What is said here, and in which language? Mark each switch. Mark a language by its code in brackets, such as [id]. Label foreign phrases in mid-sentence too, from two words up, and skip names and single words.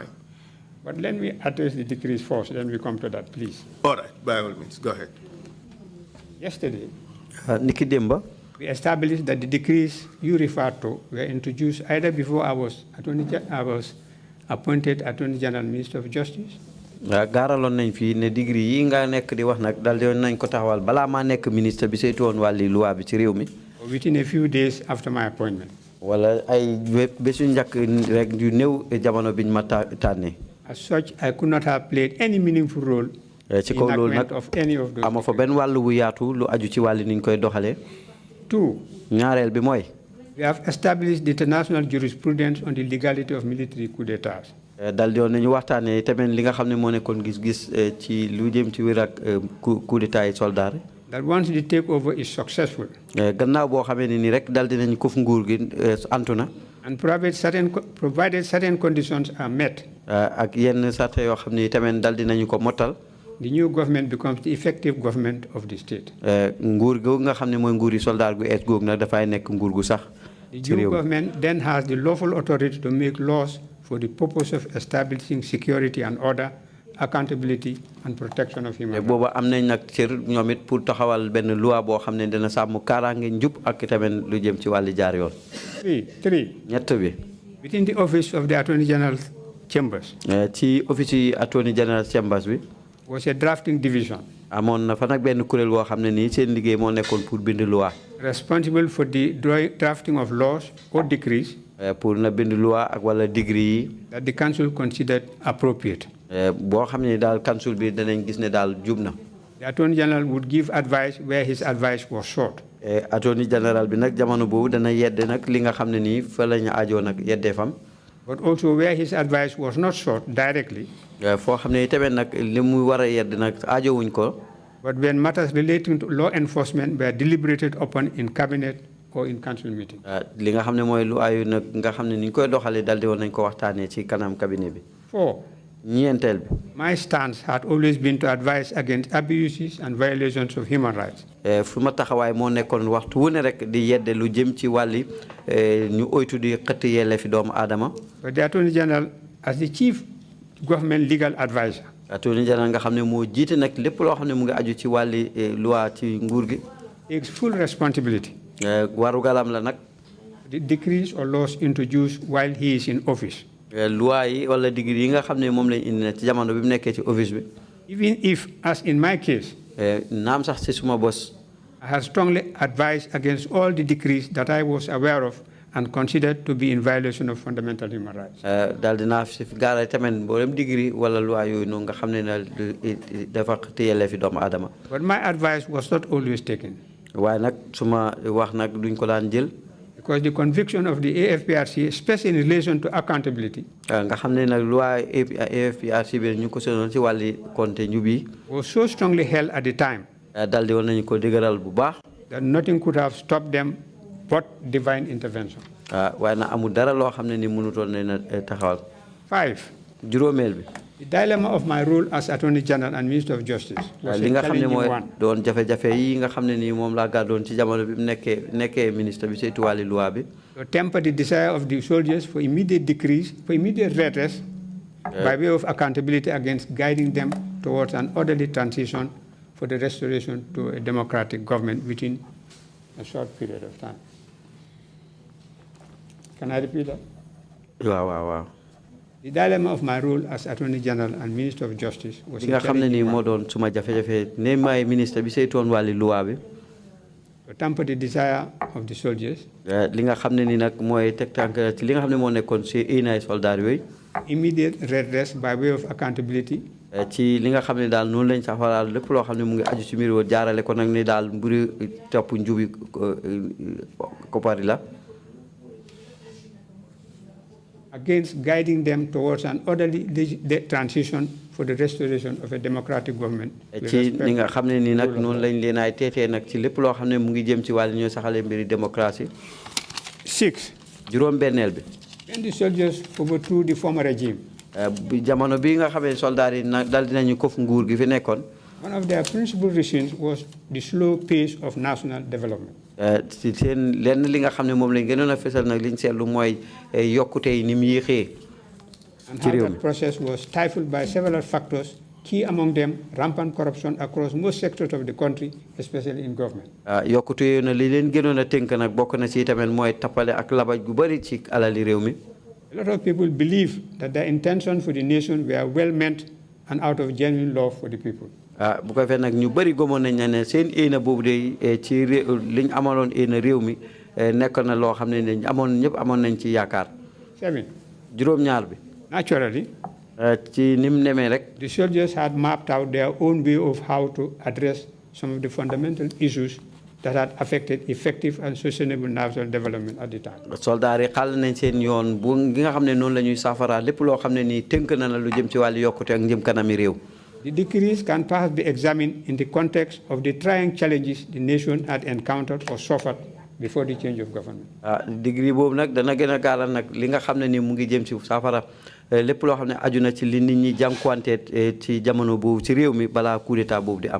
[en] But let me address the decrees first, then we come to that, please. All right, by all means, go ahead. Yesterday, Niki Demba, we established that the decrees you referred to were introduced either before I was appointed Attorney General, Minister of Justice. [wo] gaaraloon nañ fi ne degré yi nga nekk di wax nag dal di nañ ko taxawal balaa maa nekk ministre bi saytu woon wàlli loi bi ci réew mi. [en] Within a few days after my appointment. [wo] wala ay bésu njëkk rek yu néew jamono biñ ma tànnee. [en] As such, I could not have played any meaningful role [wo] ci kaw loolu nag ama fa benn wàllu wu yaatu lu aju ci wàlli niñ koy doxalee. [en] Two. [wo] ñaareel bi mooy. [en] We have established the international jurisprudence on the legality of military coup d'état. [wo] dal di woon nañu waxtaanee tamit li nga xam ne moo nekkoon gis-gis ci lu jëm ci wér ak [fr] coup d'état [wo] yi soldat. [en] That once the takeover is successful. [wo] gannaaw boo xamee ne ni rek dal di nañu ko fu nguur gi antu na. [en] And provided certain conditions are met. [wo] ak yenn sarta yoo xam ne tamit dal di nañu ko mottal. [en] The new government becomes the effective government of the state. [wo] nguur googu nga xam ne mooy nguuri soldat gu ees googu nag dafay nekk nguur gu sax. [en] The new government then has the lawful authority to make laws for the purpose of establishing security and order, accountability and protection of human rights. [wo] booba am nañ nag cër ñoom it pour taxawal benn loi boo xam ne dina sàmm kaaraange njub ak tamit lu jëm ci wàlli jaar yoon. [en] Three. [wo] ñett bi. [en] Within the office of the Attorney General's chambers. [wo] ci office yi [en] Attorney General chambers [wo] bi. [en] Was a drafting division. [wo] amoon na fa nag benn kuréel boo xam ne nii seen liggéey moo nekkoon pour bind loi. [en] Responsible for the drafting of laws or decrees. [wo] pour na bind loi ak wala degré yi. [en] That the council considered appropriate. [wo] boo xam ne daal council bi danañ gis ne daal jub na. [en] The Attorney General would give advice where his advice was short. Attorney General [wo] bi nag jamono boobu dana yedde nag li nga xam ne nii fa la ñu aajoo nag yeddee fam. [en] But also where his advice was not short directly. [wo] foo xam ne tamit nag li mu war a yedd nag aajowuñ ko. [en] But when matters relating to law enforcement were deliberated upon in cabinet or in council meeting. [wo] li nga xam ne mooy lu ayu nag nga xam ne ni ñu koy doxalee daldi woon nañ ko waxtaanee ci kanam cabinet bi. [en] 4. [wo] ñeenteel bi. [en] My stance had always been to advise against abuses and violations of human rights. [wo] fu ma taxawaay moo nekkoon waxtu wu ne rek di yedde lu jëm ci wàlli ñu oytu di xëtt yelleefi doomu aadama. [en] But the Attorney General, as the chief government legal advisor. Attorney General [wo] nga xam ne moo jiite nag lépp loo xam ne mu ngi aju ci wàlli loi ci nguur gi. [en] Takes full responsibility. [wo] warugalam la nag. [en] The decrees or laws introduced while he is in office. [wo] loi yi wala degré yi nga xam ne moom lañ indi ci jamono bi mu nekkee ci office bi. [en] Even if, as in my case. [wo] naam sax ci suma bos. [en] I have strongly advised against all the decrees that I was aware of and considered to be in violation of fundamental human rights. [wo] daal dinaa fi gaara tamit mboolem degré wala loi yooyu noonu nga xam ne dafa téyelee fi doomu aadama. [en] But my advice was not always taken. [wo] waaye nag suma wax nag duñ ko daan jël. [en] Because the conviction of the AFPRC, especially in relation to accountability, [wo] nga xam ne nag loi AFPRC bi ñu ko seetoon ci wàlli compte njub yi. [en] was so strongly held at the time. [wo] daal di woon nañu ko dëgëral bu baax. [en] that nothing could have stopped them but divine intervention. [wo] waaye nag amul dara loo xam ne ni mënutoon ne na taxawal. [en] 5. [wo] juróomeel bi. [en] The dilemma of my role as Attorney General and Minister of Justice was [wo] li nga xam ne mooy [en] one. [wo] doon jafe-jafe yi nga xam ne nii moom laa gàddoon ci jamono bi mu nekkee ministre bi saytu wàlli loi bi. [en] To temper the desire of the soldiers for immediate decrees, for immediate redress, by way of accountability against guiding them towards an orderly transition for the restoration to a democratic government within a short period of time. Can I repeat that? [wo] waaw. [en] The dilemma of my role as Attorney General and Minister of Justice was [wo] li nga xam ne nii moo doon suma jafe-jafe ne maay ministre bi saytoon wàlli loi bi. [en] to temper the desire of the soldiers. [wo] li nga xam ne nii nag mooy teg tànk ci li nga xam ne moo nekkoon si inaay soldat yooyu. [en] Immediate redress by way of accountability. [wo] ci li nga xam ne daal noonu lañ saxalaal lépp loo xam ne mu ngi aju ci mbir wo jaarale ko nag ni daal mbiri topp njubi koppari la. [en] against guiding them towards an orderly transition for the restoration of a democratic government. [wo] ci ni nga xam ne ni nag noonu lañ leen ay teetee nag ci lépp loo xam ne mu ngi jëm ci wàllu ñoo saxale mbiri démocratie. [en] 6. [wo] juróom-benneel bi. [en] When the soldiers overthrew the former regime. [wo] jamono bi nga xamee soldat yi nag dal dinañu kof nguur gi fi nekkoon. [en] One of their principal reasons was the slow pace of national development. [wo] ci seen lenn li nga xam ne moom lañ gënoon a fesal nag liñ seetlu mooy yokkute yi ni mu yéexee. [en] And how that process was stifled by several factors, key among them rampant corruption across most sectors of the country, especially in government. [wo] yokkute yooyu na li leen gënoon a tënk nag bokk na ci tamit mooy tappale ak labaj gu bëri ci alali réew mi. [en] A lot of people believe that their intentions for the nation were well meant and out of genuine love for the people. [wo] bu ko fee nag ñu bëri gëmoon nañ ne seen éena boobu de ci liñ amaloon éena réew mi nekk na loo xam ne ne ñëpp amoon nañ ci yaakaar. [en] 7. [wo] juróom-ñaar bi. [en] Naturally, [wo] ci ni mu nemee rek. [en] the soldiers had mapped out their own way of how to address some of the fundamental issues that had affected effective and sustainable national development at the time. [wo] soldaar yi xàll nañ seen yoon bu gi nga xam ne noonu la ñuy saafara lépp loo xam ne nii tënk na la lu jëm ci wàllu yokkute ak njëm kanami réew. [en] The decrees can perhaps be examined in the context of the trying challenges the nation had encountered or suffered before the change of government. [wo] Degree boobu nag dana gën a gaaral nag li nga xam ne ni mu ngi jëm ci saafara lépp loo xam ne aju na ci li nit ñi jànkuwanteet ci jamono boobu ci réew mi balaa [fr] coup d'état [wo] boobu di am.